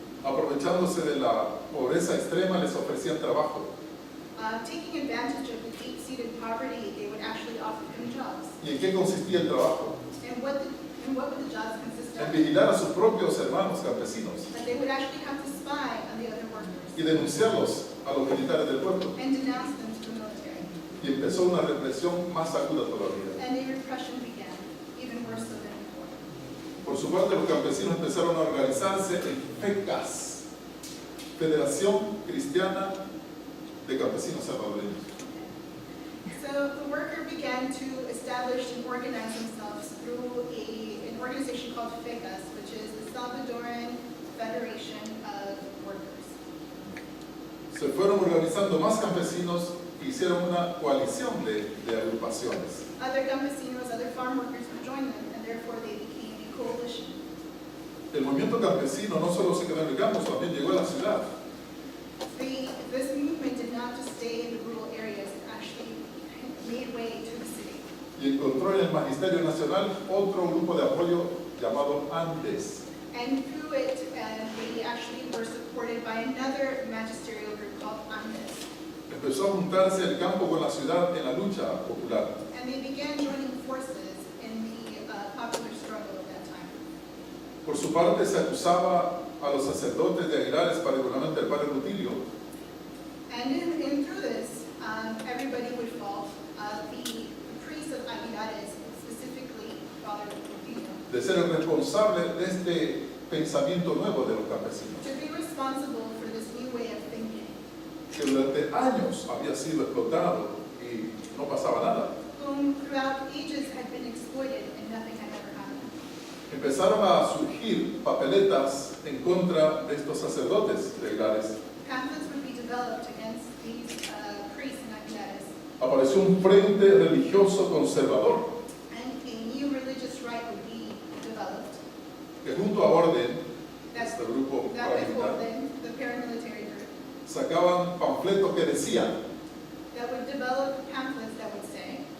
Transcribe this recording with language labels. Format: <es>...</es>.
<es>Aprovechándose de la pobreza extrema, les ofrecían trabajo.</es> <en>taking advantage of the deep-seated poverty, they would actually offer them jobs.</en> <es>¿Y en qué consistía el trabajo?</es> <en>And what would the jobs consist</en> <es>En</es> <en>of?</en> <es>vigilar a sus propios hermanos campesinos</es> <en>That they would actually have to spy on the other workers</en> <es>y denunciarlos a los militares del puerto.</es> <en>and denounce them to the military.</en> <es>Y empezó una represión más aguda todavía.</es> <en>And the repression began, even worse so than before.</en> <es>Por su parte, los campesinos empezaron a organizarse en FECAS, Federación Cristiana de Campesinos Salvadoreños.</es> <en>So the worker began to establish and organize themselves through an organization called FECAS, which is the Salvadoran Federation of Workers.</en> <es>Se fueron organizando más campesinos e hicieron una coalición de agrupaciones.</es> <en>Other campesinos, other farm workers would join them, and therefore they became a coalition.</en> <es>El movimiento campesino no solo se quedó en el campo, también llegó a la ciudad.</es> <en>This movement did not just stay in the rural areas, it actually made way to the city.</en> <es>Y encontró en el Magisterio Nacional otro grupo de apoyo llamado ANDES.</es> <en>And through it, they actually were supported by another magisterial group called ANDES.</en> <es>Empezó a juntarse el campo con la ciudad en la lucha popular.</es> <en>And they began joining forces in the popular struggle at that time.</en> <es>Por su parte, se acusaba a los sacerdotes de Aguilares, particularmente el padre Rutilio,</es> <en>And through this, everybody would fall. The priest of Aguilares, specifically Father Rufino,</en> <es>de ser el responsable de este pensamiento nuevo de los campesinos,</es> <en>to be responsible for this new way of thinking,</en> <es>que durante años había sido explotado y no pasaba nada.</es> <en>whom throughout ages had been exploited and nothing had ever happened.</en> <es>Empezaron a surgir papeletas en contra de estos sacerdotes de Aguilares.</es> <en>Pamphlets would be developed against these priests in Aguilares,</en> <es>Apareció un frente religioso conservador</es> <en>and a new religious right would be developed.</en> <es>que junto a Orden,</es> <en>That's,</en> <es>este grupo</es> <en>that would</en> <es>paramilitar,</es> <en>hold in the paramilitary group.</en> <es>sacaban panfletos que decían:</es> <en>That would develop pamphlets that would say,</en>